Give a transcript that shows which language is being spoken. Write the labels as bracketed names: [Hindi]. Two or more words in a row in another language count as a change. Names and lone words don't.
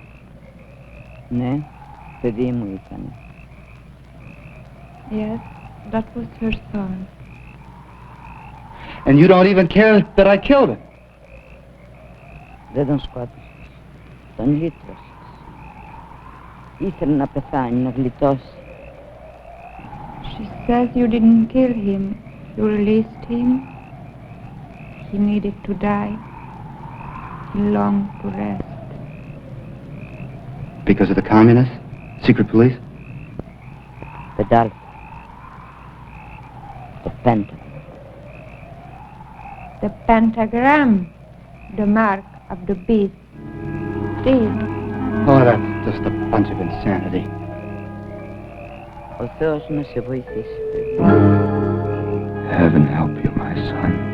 [Greek] Ne, παιδί μου ήταν. [English] Yes, that was her son. And you don't even care that I killed him? [Greek] Δεν τον σκότωσες. Τον λύτρωσες. Ήθελε να πεθάνει, να γλιτώσει. [English] She says you didn't kill him. You released him. He needed to die. He longed to rest. Because of the communists? Secret police? The Dolphin. The Pentagon. The pentagram. The mark of the beast. See? Oh, that's just a bunch of insanity. [Greek] Ο Θεός να σε βοηθήσει. [English] Heaven help you, my son.